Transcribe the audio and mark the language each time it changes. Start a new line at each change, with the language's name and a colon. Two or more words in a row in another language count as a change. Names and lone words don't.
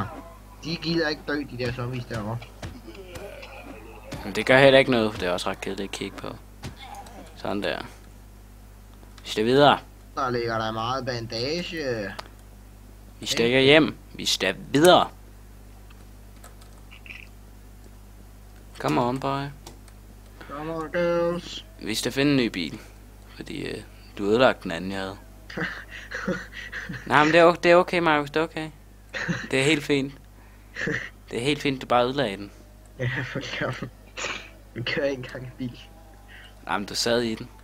Danish: De gider ikke dø, de der zombies derovre. Men det gør heller ikke noget, for det er også ret kedeligt at kigge på. Sådan der. Vi skal videre. Der ligger der meget bandage. Vi stikker hjem. Vi skal videre.
English: Come on, boy. Come on, girls.
Danish: Vi skal finde en ny bil. Fordi du ødelagde den anden, jeg havde. Nej, men det er okay, Markus. Det er okay. Det er helt fint. Det er helt fint, du bare ødelagde den. Ja, for gammel. Du kører ikke engang en bil. Nej, men du sad i den.